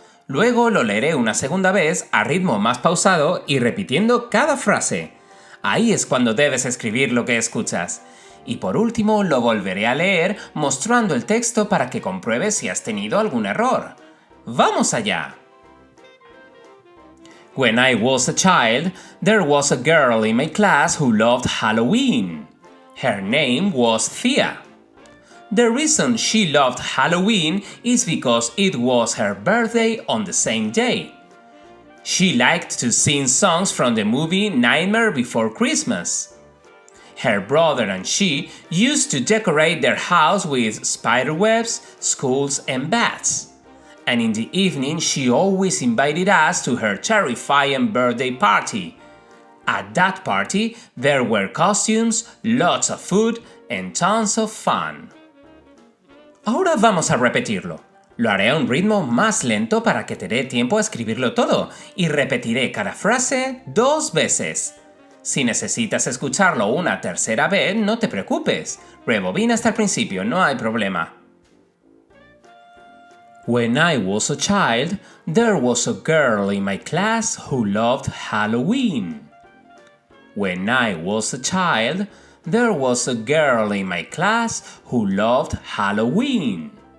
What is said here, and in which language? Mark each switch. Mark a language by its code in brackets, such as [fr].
[es] Luego lo leeré una segunda vez a ritmo más pausado y repitiendo cada frase. Ahí es cuando debes escribir lo que escuchas. Y por último lo volveré a leer mostrando el texto para que compruebes si has tenido algún error. ¡Vamos allá! [en] When I was a child, there was a girl in my class who loved Halloween. Her name was Thea. The reason she loved Halloween is because it was her birthday on the same day. She liked to sing songs from the movie Nightmare Before Christmas. Her brother and she used to decorate their house with spiderwebs, skulls, and bats. And in the evening she always invited us to her terrifying birthday party. At that party, there were costumes, lots of food, and tons of fun. [es] Ahora vamos a repetirlo. Lo haré a un ritmo más lento para que te dé tiempo a escribirlo todo y repetiré cada frase 2 veces. Si necesitas escucharlo una tercera vez, no te preocupes. Rebobina hasta el principio, no hay problema. [en] When I was a child, there was a girl in my class who loved Halloween. When I was a child, there was a girl in my class who loved Halloween.